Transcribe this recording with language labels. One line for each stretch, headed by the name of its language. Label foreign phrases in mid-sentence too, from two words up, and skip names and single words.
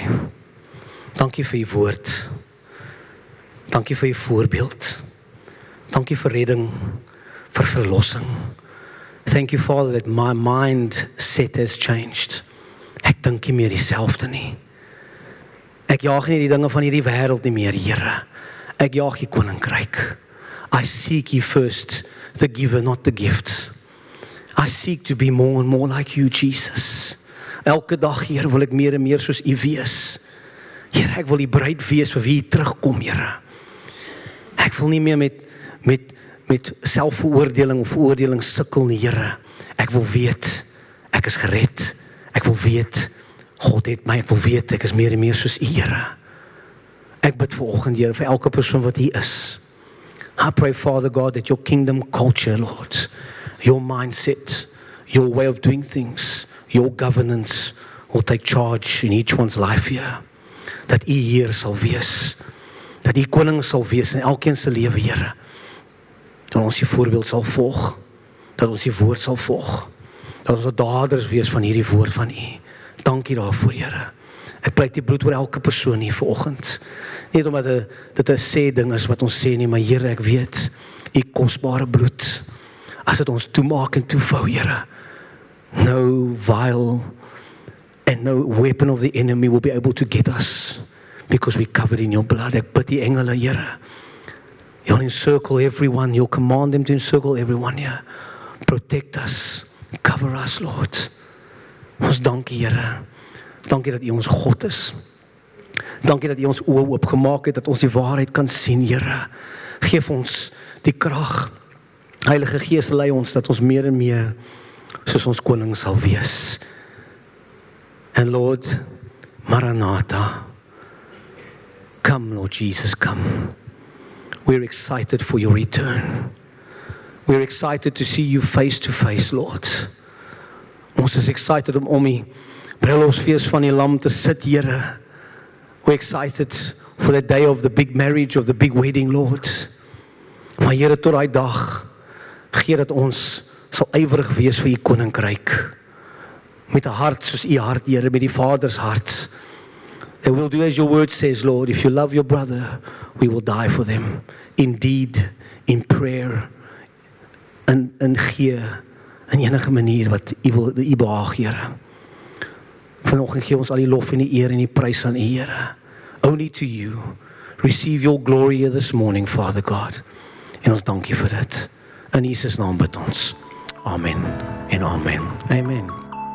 Afrikaans: Dankie vir u woord. Dankie vir u voorbeeld. Dankie vir redding, vir verlossing. Thank you, Father, that my mindset has changed. Ek dink nie meer dieselfde nie. Ek jaag nie die dinge van hierdie wêreld nie meer, Here. Ek jaag die koninkryk.
English: I seek ye first the giver, not the gift. I seek to be more and more like you, Jesus.
Afrikaans: Elke dag, Here, wil ek meer en meer soos u wees. Here, ek wil die bruid wees vir wie u terugkom, Here. Ek wil nie meer met selfveroordeling of veroordeling sukkel nie, Here. Ek wil weet, ek is gered. Ek wil weet, God het my, ek wil weet, ek is meer en meer soos u, Here. Ek bid vanoggend, Here, vir elke persoon wat hier is.
English: I pray, Father God, that your kingdom culture, Lord, your mindset, your way of doing things, your governance will take charge in each one's life here.
Afrikaans: Dat u Heer sal wees. Dat u koning sal wees in elkeen se lewe, Here. Dat ons die voorbeeld sal volg. Dat ons die woord sal volg. Dat ons daders wees van hierdie woord van u. Dankie daarvoor, Here. Ek pleit die bloed oor elke persoon hier vanoggend. Nie omdat dit 'n sê ding is wat ons sê nie, maar Here, ek weet, u kosbare bloed, as dit ons toemaak en toevou, Here,
English: no vial and no weapon of the enemy will be able to get us, because we covered in your blood.
Afrikaans: Ek bid die engele, Here,
English: you'll encircle everyone, you'll command them to encircle everyone, Here. Protect us, cover us, Lord.
Afrikaans: Ons dankie, Here. Dankie dat u ons God is. Dankie dat u ons oë oopgemaak het, dat ons die waarheid kan sien, Here. Geef ons die krag. Heilige Gees, lei ons dat ons meer en meer soos ons koning sal wees.
English: And Lord, Maranatha, come, Lord Jesus, come. We're excited for your return. We're excited to see you face to face, Lord.
Afrikaans: Ons is excited om die bruilofsfees van die Lam te sit, Here.
English: We're excited for the day of the big marriage, of the big wedding, Lord.
Afrikaans: Maar Here, tot daai dag, gee dat ons sal ywerig wees vir U koninkryk. Met 'n hart soos U hart, Here, met die Vaders hart.
English: That we'll do as your word says, Lord. If you love your brother, we will die for them.
Afrikaans: In deed, in prayer, in gee, in enige manier wat U behaag, Here. Vanoggend gee ons al die lof en die eer en die prys aan U, Here.
English: Only to you. Receive your glory here this morning, Father God.
Afrikaans: En ons dank U vir dit. In Jesus naam bid ons. Amen en amen. Amen.